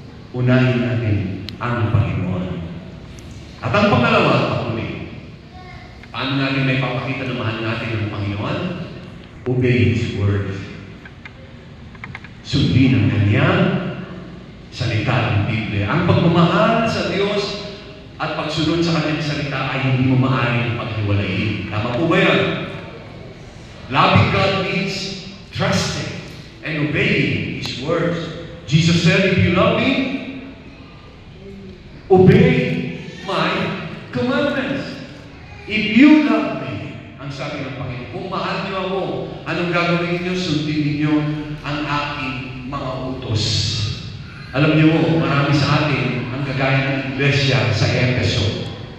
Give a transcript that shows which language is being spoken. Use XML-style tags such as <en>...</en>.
<tl>Unahin natin ang Panginoon. At ang pangalawa, patuloy, paano natin may papakita na mahal natin ang Panginoon?</tl> <en>Obey His words.</en> <tl>Sundin ang kanyang salita ng Biblia. Ang pagmamahal sa Diyos at pagsunod sa kanyang salita ay hindi mo maaaring paghiwalayin. Tama po ba yan?</tl> <en>Loving God means trusting and obeying His words. Jesus said, if you love me, obey my commandments. If you love me,</en> <tl>ang sabi ng Panginoon, kung mahal niyo ako, anong gagawin niyo? Sundin niyo ang aking mga utos. Alam niyo mo, marami sa atin ang kagaya ng iglesia sa Efeso.</tl>